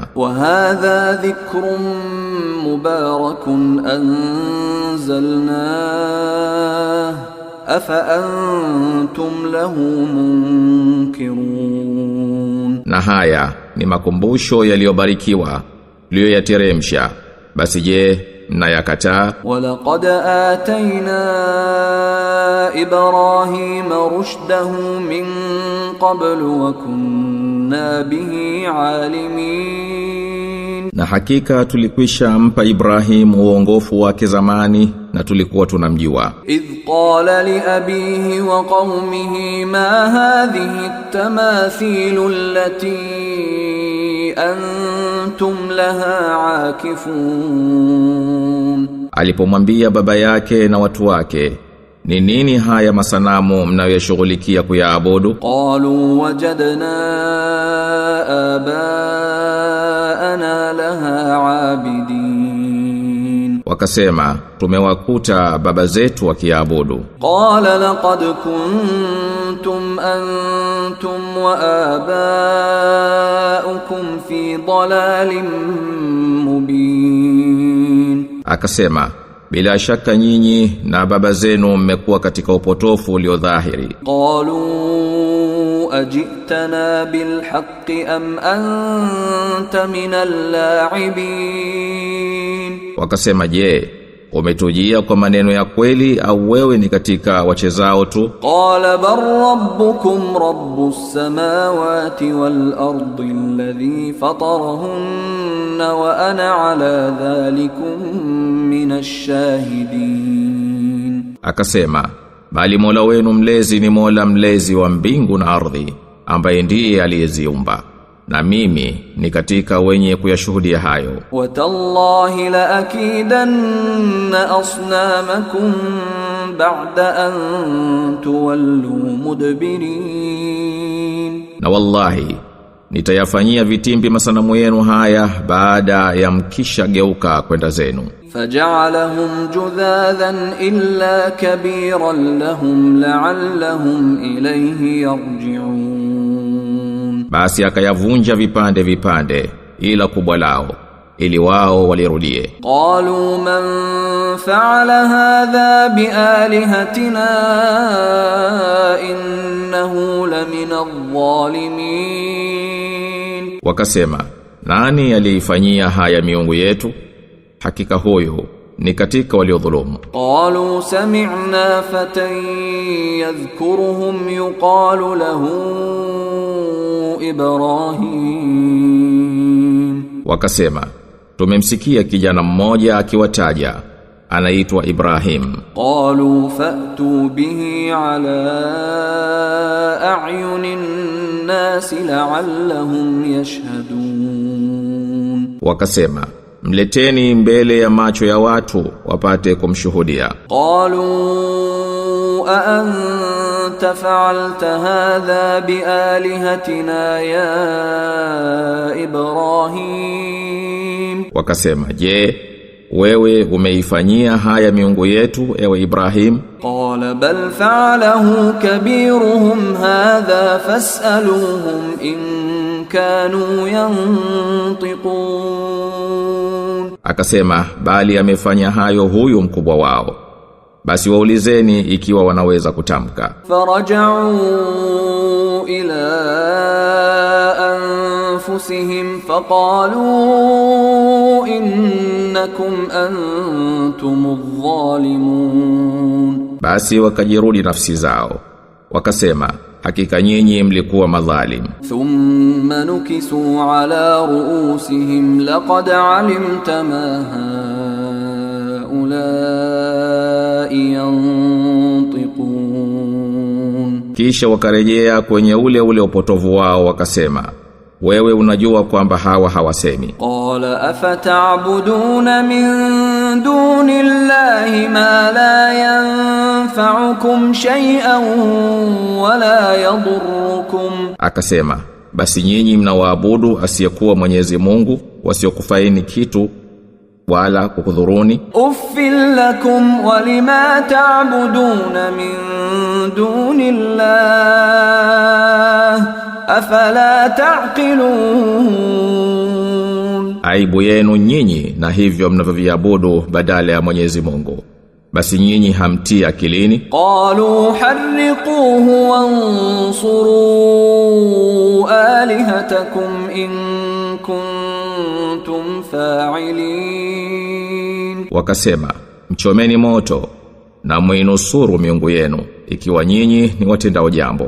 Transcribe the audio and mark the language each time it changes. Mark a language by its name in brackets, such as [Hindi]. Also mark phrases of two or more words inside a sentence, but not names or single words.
[Arabic] وهذا ذكر مبارك أنزلناه أفأنتم له منكرون. [Swahili] Na haya ni makumbusho yaliyobarikiwa tuliyoyateremsha, basi je, mnayakataa? [Arabic] ولقد آتينا إبراهيم رشده من قبل وكنا به عالمين. [Swahili] Na hakika tulikwisha mpa Ibrahim uongofu wake zamani na tulikuwa tunamjua. [Arabic] إذ قال لأبيه وقومه ما هذه التماثيل التي أنتم لها عاكفون. [Swahili] Alipomwambia baba yake na watu wake, ni nini haya masanamu mnayoshughulikia kuyaabudu? [Arabic] قالوا وجدنا آباءنا لها عابدين. [Swahili] Wakasema, tumewakuta baba zetu wakiabudu. [Arabic] قال لقد كنتم أنتم وآباؤكم في ضلال مبين. [Swahili] Akasema, bila shaka nyinyi na baba zenu mmekuwa katika upotofu uliodhahiri. [Arabic] قالوا أجئتنا بالحق أم أنت من اللاعبين. [Swahili] Wakasema, je, umetujia kwa maneno ya kweli au wewe ni katika wachezao tu? [Arabic] قال بل ربكم رب السماوات والأرض الذي فطرهن وأنا على ذلكم من الشاهدين. [Swahili] Akasema, bali Mola wenu mlezi ni Mola mlezi wa mbingu na ardhi, ambaye ndiye aliyeziumba, na mimi ni katika wenye kuyashuhudia hayo. [Arabic] وتالله لأكيدن أصنامكم بعد أن تولوا مدبرين. [Swahili] Na wallahi nitayafanyia vitimbi masanamu yenu haya baada ya mkisha geuka kwenda zenu. [Arabic] فجعلهم جذاذا إلا كبيرا لهم لعلهم إليه يرجعون. [Swahili] Basi akayavunja vipande vipande ila kubwa lao ili wao walirudie. [Arabic] قالوا من فعل هذا بآلهتنا إنه لمن الظالمين. [Swahili] Wakasema, nani aliifanyia haya miungu yetu? Hakika huyo ni katika waliodhulumu. [Arabic] قالوا سمعنا فتى يذكرهم يقال له إبراهيم. [Swahili] Wakasema, tumemsikia kijana mmoja akiwataja, anaitwa Ibrahim. [Arabic] قالوا فأتوا به على أعين الناس لعلهم يشهدون. [Swahili] Wakasema, mleteni mbele ya macho ya watu wapate kumshuhudia. [Arabic] Qalu أنت فعلت هذا بآلهتنا يا إبراهيم. [Swahili] Wakasema, je, wewe umeifanyia haya miungu yetu ewe Ibrahim? [Arabic] قال بل فعله كبيرهم هذا فاسألوهم إن كانوا ينطقون. [Swahili] Akasema, bali amefanya hayo huyu mkubwa wao, basi waulizeni ikiwa wanaweza kutamka. [Arabic] فرجعوا إلى أنفسهم فقالوا إنكم أنتم الظالمون. [Swahili] Basi wakajirudi nafsi zao, wakasema, hakika nyinyi mlikuwa madhalim. [Arabic] ثم نكسوا على رؤوسهم لقد علمت ما هؤلاء ينطقون. [Swahili] Kisha wakarejea kwenye ule upotovu wao wakasema, wewe unajua kwamba hawa hawasemi. [Arabic] قال أفتعبدون من دون الله ما لا ينفعكم شيئا ولا يضركم. [Swahili] Akasema, basi nyinyi mnawaabudu asiyekuwa Mwenyezi Mungu, wasiokufaini kitu wala kukudhuruni. [Arabic] أف لكم ولما تعبدون من دون الله أفلا تعقلون. [Swahili] Aibu yenu nyinyi na hivyo mnavyoviabudu badala ya Mwenyezi Mungu, basi nyinyi hamtii akilini. [Arabic] قالوا حرقوه وانصروا آلهتكم إن كنتم فاعلين. [Swahili] Wakasema, mchomeni moto na muinusuru miungu yenu ikiwa nyinyi ni watendao jambo.